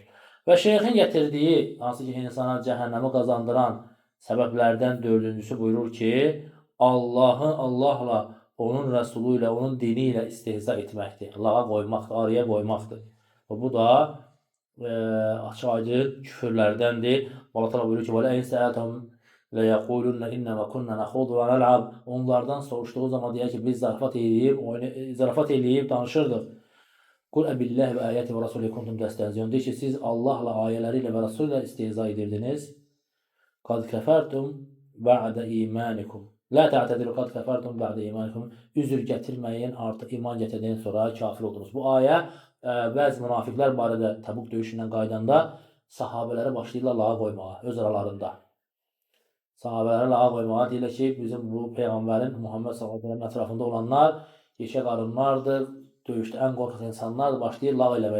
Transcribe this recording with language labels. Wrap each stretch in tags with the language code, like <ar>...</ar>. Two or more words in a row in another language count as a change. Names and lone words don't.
<az>Və şeyxin gətirdiyi, hansı ki, insana cəhənnəmi qazandıran səbəblərdən dördüncüsü buyurur ki, Allahı Allahla, onun rəsulu ilə, onun dini ilə istehza etməkdir. Lağa qoymaqdır, araya qoymaqdır. Və bu da açıq aydın küfürlərdəndir. Allah təala buyurur ki,</az> <ar>"ولئن سألتهم ليقولن إنما كنا نخوض ونلعب."</ar> <az>Onlardan soruşduğu zaman deyir ki, biz zarafat eləyib danışırdıq.</az> <ar>"قل أبالله وآياته ورسوله كنتم تستهزئون."</ar> <az>Deyir ki, siz Allahla, ayələri ilə və Rasul ilə istehza edirdiniz.</az> <ar>"قد كفرتم بعد إيمانكم." لا تعتذروا قد كفرتم بعد إيمانكم.</ar> <az>Üzr gətirməyin, artıq iman gətirdikdən sonra kafir oldunuz. Bu ayə bəzi münafiqlər barədə Təbuk döyüşündən qaydanda sahabələri başlayırlar lağa qoymağa, öz aralarında. Sahabələri lağa qoymağa deyirlər ki, bizim bu Peyğəmbərin Muhammed s.ə.v ətrafında olanlar yeşə qarınlardır, döyüşdə ən qorxaq insanlardır, başlayır lağ eləməyə.</az>